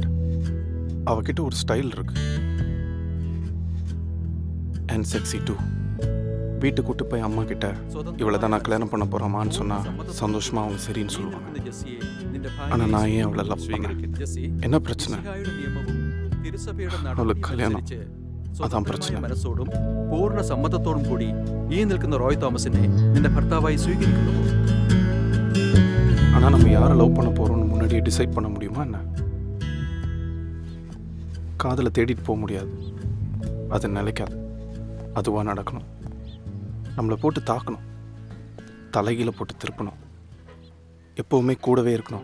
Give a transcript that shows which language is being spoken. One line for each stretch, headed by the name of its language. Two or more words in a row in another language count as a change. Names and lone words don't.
Tamil: அவகிட்ட ஒரு ஸ்டைல் இருக்கு.
English: and sexy too.
Tamil: வீட்டுக்கு கூட்டு போய் அம்மா கிட்ட இவளை தான் நான் கல்யாணம் பண்ண போகிறோமான்னு சொன்னால் சந்தோஷமாக அவங்க சரின்னு சொல்லுவாங்க. ஆனால் நான் ஏன் அவளை லவ் பண்ணேன்? என்ன பிரச்சனை?
Malayalam: അവൾക്ക് കല്യാണം, അതാണ് പ്രശ്നം. മനസ്സോടും പൂർണ്ണ സമ്മതത്തോടും കൂടി ഈ നിൽക്കുന്ന റോയ് തോമസിനെ നിന്റെ ഭർത്താവായി സ്വീകരിക്കുന്നു.
Tamil: ஆனால் நம்ம யாரை லவ் பண்ண போகிறோம்னு முன்னாடியே டிசைட் பண்ண முடியுமா என்ன? காதலை தேடிட்டு போக முடியாது, அது நிலைக்காது. அதுவாக நடக்கணும். நம்மளை போட்டு தாக்கணும், தலைகீழ போட்டு திருப்பணும், எப்போவுமே கூடவே இருக்கணும்.